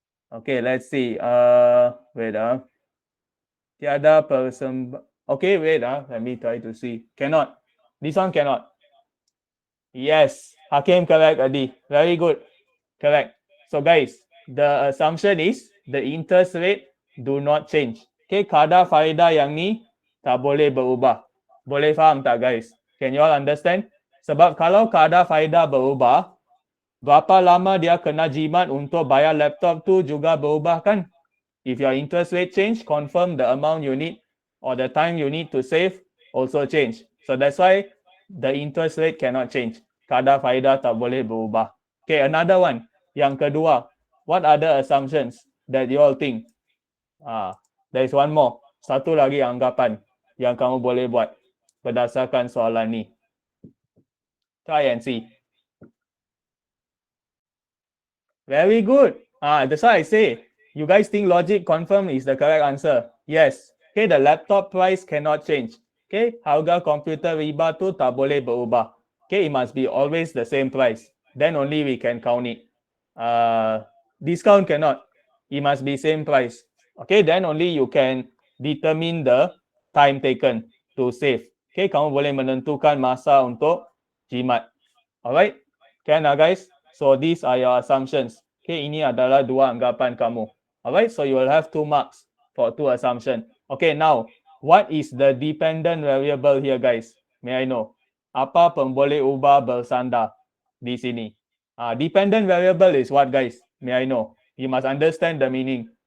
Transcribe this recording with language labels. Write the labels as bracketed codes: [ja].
[en] Okay, let's see. Wait. [ms] Tiada persembah. [en] Okay, wait. Let me try to see. Cannot. This one cannot. Yes. Hakim correct, Adi. Very good. Correct. So, guys, the assumption is the interest rate do not change. [ms] Okay, kadar faedah yang ni tak boleh berubah. Boleh faham tak, guys? [en] Can you all understand? [ms] Sebab kalau kadar faedah berubah, berapa lama dia kena jimat untuk bayar laptop tu juga berubah kan? [en] If your interest rate change, confirm the amount you need or the time you need to save also change. So that's why the interest rate cannot change. [ms] Kadar faedah tak boleh berubah. [en] Okay, another one. [ms] Yang kedua, [en] what other assumptions that you all think? There is one more. [ms] Satu lagi anggapan yang kamu boleh buat berdasarkan soalan ni. Try and see. [en] Very good. That's why I say, you guys think logic confirm is the correct answer. Yes. Okay, the laptop price cannot change. [ms] Okay, harga komputer riba tu tak boleh berubah. [en] Okay, it must be always the same price. Then only we can count it. Discount cannot. It must be same price. Okay, then only you can determine the time taken to save. [ms] Okay, kamu boleh menentukan masa untuk jimat. [en] Alright, can guys? So these are your assumptions. [ms] Okay, ini adalah dua anggapan kamu. [en] Alright, so you will have 2 marks for 2 assumptions. Okay, now, what is the dependent variable here, guys? May I know? [ms] Apa pemboleh ubah bersandar di sini? [en] Dependent variable is what, guys? May I know? You must understand the meaning.